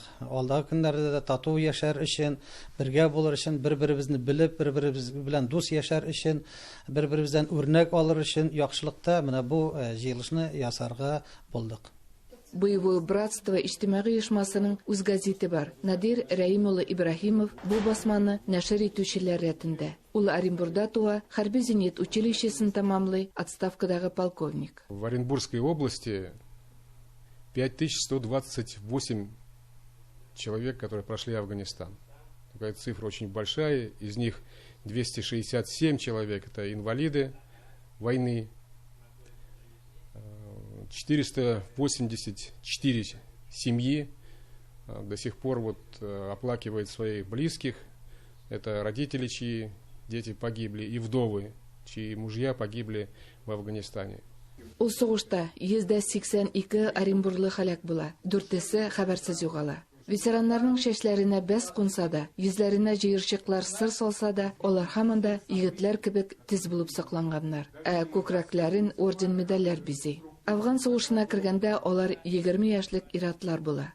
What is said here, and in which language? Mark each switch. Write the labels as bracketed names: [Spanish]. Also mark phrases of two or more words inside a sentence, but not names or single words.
[Tatar] Алдагы көннәрдә дә тату яшәр өчен, бергә булыр өчен, бер-беребезне белеп, бер-беребез белән дус яшәр өчен, бер-беребездән үрнәк алыр өчен яхшылыкта менә бу җыелышны ясарга булдык. Боевое братство иҗтимагый оешмасының үз газеты бар. Надир Рәим улы Ибраһимов бу басманы нәшер итүчеләр рәтендә. Ул Оренбургда туа, хәрби зенит училищесын тамамлый, отставкадагы полковник. [Russian] В Оренбургской области 5128 человек, которые прошли Афганистан. Такая цифра очень большая, из них 267 человек это инвалиды войны. 484 семьи до сих пор оплакивают своих близких. Это родители, чьи дети погибли, и вдовы, чьи мужья погибли в Афганистане. [Tatar] Ул сугышта 182 Оренбурглы һәлак була, 4-се хәбәрсез югала. Ветераннарның шәчләренә бәс кунса да, йөзләренә җыерчыклар сыр салса да, алар һаман да егетләр кебек тиз булып сакланганнар. Күкрәкләрен орден-медальләр бизи. Афган сугышына кергәндә алар 20 яшьлек иратлар була.